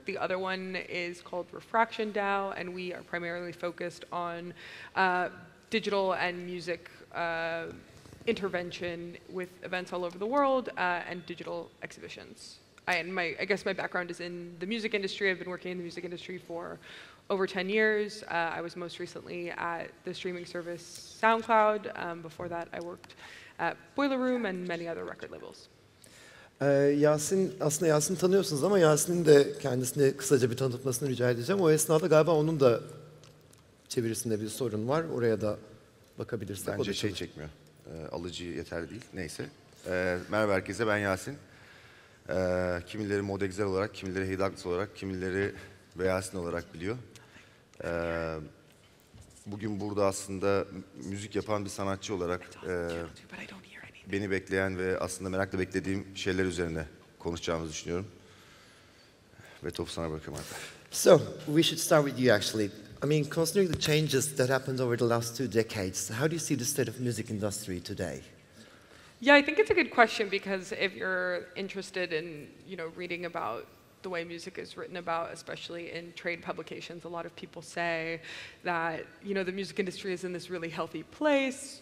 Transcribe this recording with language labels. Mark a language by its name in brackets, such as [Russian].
[English] The other one is called Refraction DAO, and we are primarily focused on digital and music intervention with events all over the world and digital exhibitions. I guess my background is in the music industry. I've been working in the music industry for over 10 years. I was most recently at the streaming service SoundCloud. Before that, I worked at Boiler Room and many other record labels. [Turkish] Yasin, aslında Yasin'i tanıyorsunuz ama Yasin'in de kendisini kısaca bir tanıtmasını rica edeceğim. O esnada galiba onun da çevirisinde bir sorun var. Oraya da bakabilirsek. Bence şey çekmiyor. Alıcı yeterli değil. Neyse. Merhaba herkese, ben Yasin. Kimileri Modexer olarak, kimileri Hidaklis olarak, kimileri VEYasin olarak biliyor. Bugün burada aslında müzik yapan bir sanatçı olarak beni bekleyen ve aslında merakla beklediğim şeyler üzerine konuşacağımızı düşünüyorum. Ve topu sana bırakıyorum Alper. [English] So, we should start with you actually. I mean, considering the changes that happened over the last 2 decades, how do you see the state of music industry today? Yeah, I think it's a good question because if you're interested in, reading about the way music is written about, especially in trade publications, a lot of people say that, the music industry is in this really healthy place.